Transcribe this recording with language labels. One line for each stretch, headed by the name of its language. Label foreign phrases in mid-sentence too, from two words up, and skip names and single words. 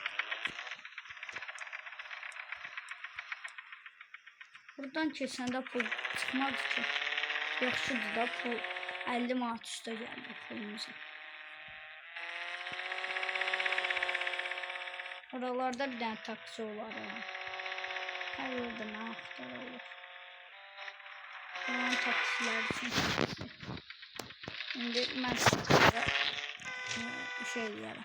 Azerbaijani: Buradan keçəndə pul çıkmadı ki. Yaxşıdır da pul 50 manat üstə gəldi pulumuza. Oralarda bir dənə taksi olar. Hər yerdə nə axtarılır.
Turkish: Buranın taksiler için. Şimdi ben sizlere şey diyeyim.